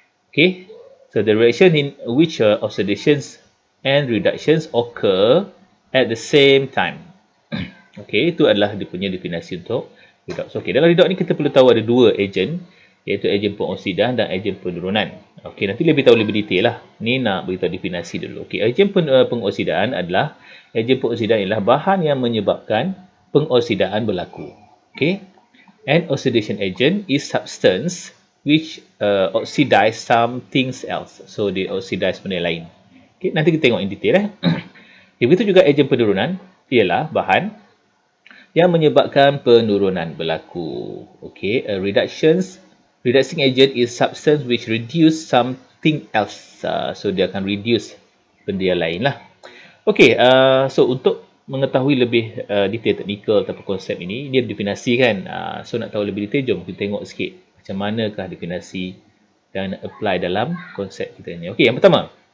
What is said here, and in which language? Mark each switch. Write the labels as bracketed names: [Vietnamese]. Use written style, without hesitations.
[English] Okay, so the reaction in which oxidations and reductions occur at the same time. [Malay] Okay, itu adalah dia punya definisi untuk redox. Okay, dalam redox ni kita perlu tahu ada dua ejen, iaitu ejen pengoksidaan dan ejen penurunan. Okey, nanti lebih tahu lebih detail lah. Ni nak beritahu definisi dulu. Okey, ejen pengoksidaan adalah ejen pengoksidaan ialah bahan yang menyebabkan pengoksidaan berlaku. Okey. [English] An oxidation agent is substance which oxidize something else. [Malay] So dia oxidize benda lain. Okey, nanti kita tengok [English] in detail [Malay] Okay, begitu juga ejen penurunan ialah bahan yang menyebabkan penurunan berlaku. [English] Okey, reducing agent is substance which reduce something else. [Malay] So dia akan reduce benda yang lain lah. Okey, so untuk mengetahui lebih detail teknikal ataupun konsep ini, dia definisi kan. So nak tahu lebih detail, jom kita tengok sikit macam manakah definisi dan apply dalam konsep kita ni. Okey, yang pertama.